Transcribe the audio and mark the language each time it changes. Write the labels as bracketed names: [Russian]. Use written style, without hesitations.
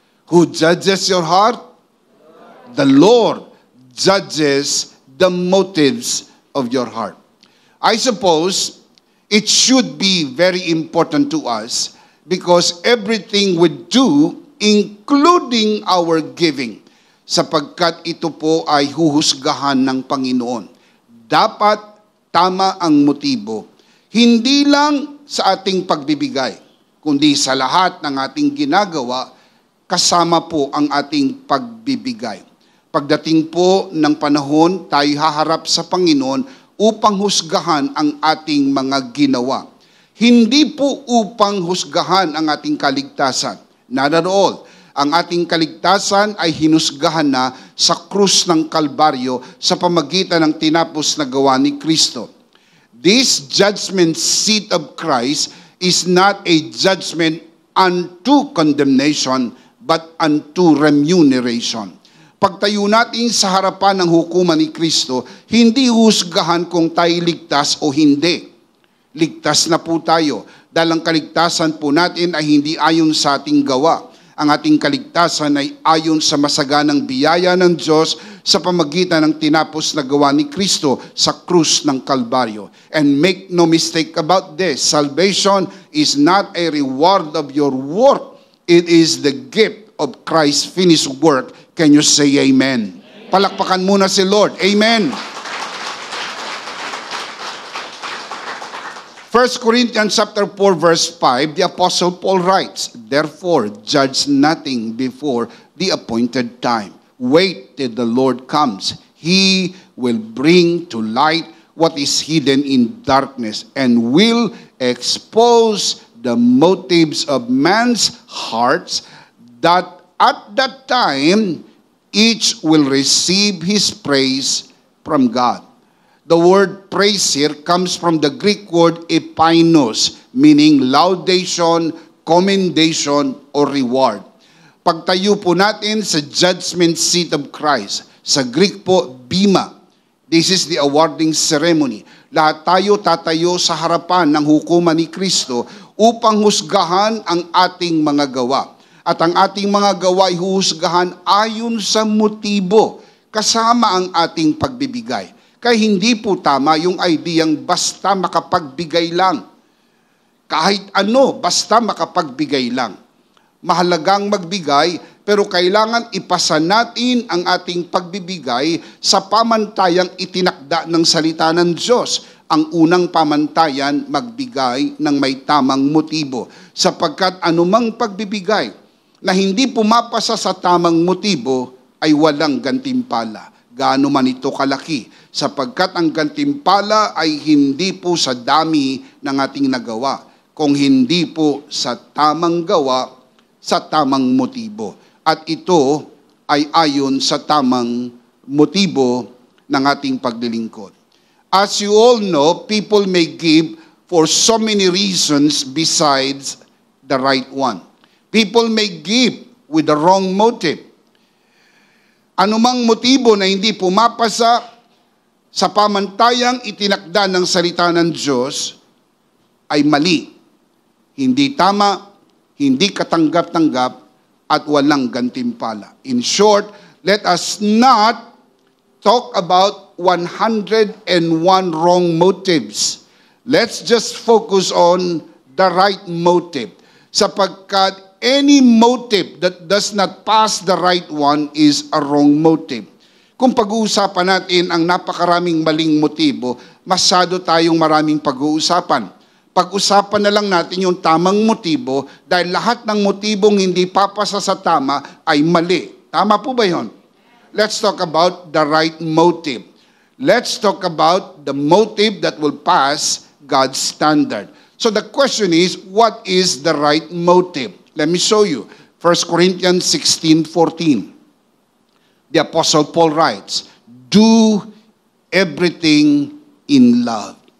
[English] Who judges your heart? The Lord judges the motives of your heart. I suppose it should be very important to us because everything we do, including our giving, [Filipino] sapagkat ito po ay huhusgahan ng Panginoon. Dapat tama ang motibo, hindi lang sa ating pagbibigay, kundi sa lahat ng ating ginagawa, kasama po ang ating pagbibigay. Pagdating po ng panahon, tayo haharap sa Panginoon upang husgahan ang ating mga ginawa. Hindi po upang husgahan ang ating kaligtasan. [English] Not at all. [Filipino] Ang ating kaligtasan ay hinusgahan na sa krus ng Kalbaryo sa pamagitan ng tinapos na gawa ni Kristo. [English] This judgment seat of Christ is not a judgment unto condemnation, but unto remuneration. [Filipino] Pagtayo natin sa harapan ng hukuman ni Kristo, hindi husgahan kung tayo ligtas o hindi. Ligtas na po tayo dahil ang kaligtasan po natin ay hindi ayon sa ating gawa. Ang ating kaligtasan ay ayon sa masaganang biyaya ng Diyos sa pamagitan ng tinapos na gawa ni Kristo sa krus ng Kalbaryo. [English] And make no mistake about this, salvation is not a reward of your work. It is the gift of Christ's finished work. Can you say amen? [Filipino] Palakpakan muna si Lord. Amen. [English] 1 Corinthians chapter 4 verse 5, the Apostle Paul writes, therefore, judge nothing before the appointed time. Wait till the Lord comes. He will bring to light what is hidden in darkness and will expose the motives of man's hearts, that at that time, each will receive his praise from God. The word praise here comes from the Greek word epainos, meaning laudation, commendation, or reward. [Filipino] Pagtayo po natin sa [English] judgment seat of Christ, [Filipino] sa Greek po, bima. [English] This is the awarding ceremony. [Filipino] Lahat tayo tatayo sa harapan ng hukuman ni Kristo upang husgahan ang ating mga gawa. At ang ating mga gawa ay huhusgahan ayon sa motibo, kasama ang ating pagbibigay. Kaya hindi po tama yung ideyang basta makapagbigay lang. Kahit ano, basta makapagbigay lang. Mahalagang magbigay, pero kailangan ipasa natin ang ating pagbibigay sa pamantayang itinakda ng salita ng Diyos. Ang unang pamantayan, magbigay ng may tamang motibo. Sapagkat anumang pagbibigay na hindi pumapasa sa tamang motibo ay walang gantimpala. Gaano man ito kalaki. Sapagkat ang gantimpala ay hindi po sa dami ng ating nagawa, kung hindi po sa tamang gawa, sa tamang motibo. At ito ay ayon sa tamang motibo ng ating paglilingkod. [English] As you all know, people may give for so many reasons besides the right one. People may give with the wrong motive. [Filipino] Anumang motibo na hindi pumapasa sa pamantayang itinakda ng salita ng Diyos ay mali, hindi tama, hindi katanggap-tanggap, at walang gantimpala. [English] In short, let us not talk about 101 wrong motives Let's just focus on the right motive. [Filipino] Sapagkat [English] any motive that does not pass the right one is a wrong motive. [Filipino] Kung pag-uusapan natin ang napakaraming maling motibo, masyado tayong maraming pag-uusapan. Pag-usapan na lang natin yung tamang motibo dahil lahat ng motibong hindi papasa sa tama ay mali. Tama po ba yun? [English] Let's talk about the right motive. Let's talk about the motive that will pass God's standard. So the question is, what is the right motive? Let me show you. 1 Corinthians 16:14. The Apostle Paul writes, do everything in love.